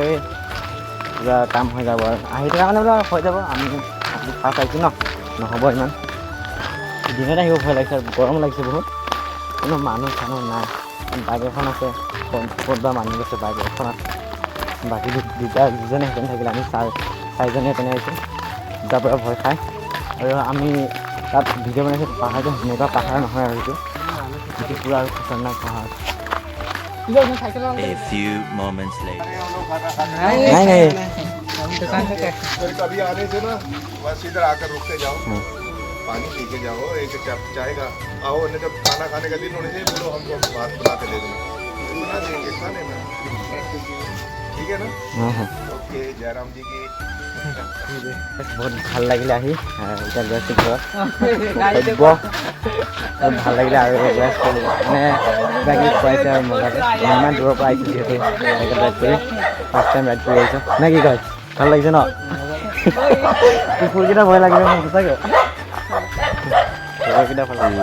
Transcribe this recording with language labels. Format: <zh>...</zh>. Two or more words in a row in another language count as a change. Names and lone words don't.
<as>কিবা কাম হৈ যাব আৰু আহি থকা মানে বোলে হৈ যাব আমি ফাৰ্ষ্ট আহিছোঁ নহ'ব ইমান দিনত আহিব ভয় লাগিছে আৰু গৰম লাগিছে বহুত কোনো মানুহ চানুহ নাই বাইক এখন আছে ক'ত বা মানুহ আছে বাইক এখন আছে বাকী দুজনে সেইপিনে থাকিলে আমি চাৰিজনে সেইপিনে আহিছোঁ তাৰ পৰা ভয় খাই আৰু আমি তাত ভিডিঅ' বনাইছোঁ পাহাৰটো সেনেকুৱা পাহাৰ নহয় আৰু সেইটো পুৰা আৰু খতৰনাক পাহাৰ</as> <en>A few moments later.</en> <hi>नहीं कभी आने से ना बस इधर आकर रुक के जाओ पानी पी के जाओ एक कप चाय का आओ नहीं जब खाना खाने का दिन होने से बोलो हमको भात बना के दे देंगे बना देंगे खा लेना ठीक है ना ओके जयराम जी की</hi> <as>बहुत ভাল লাগিলে আহি এতিয়া গৈছোঁ ঘৰত ভাল লাগিলে আৰু মানে কিবা কিবি খুৱাইছে আৰু মজাকৈ ইমান দূৰৰ পৰা আহিছোঁ যিহেতু ৰাইড কৰি</as> <en>first time</en> <as>ৰাইড কৰি আহিছোঁ নে কি কয় ভাল লাগিছে ন কুকুৰকেইটা ভয় লাগিলে মোৰ সঁচাকৈ কুকুৰকেইটা ভাল লাগিলে</as>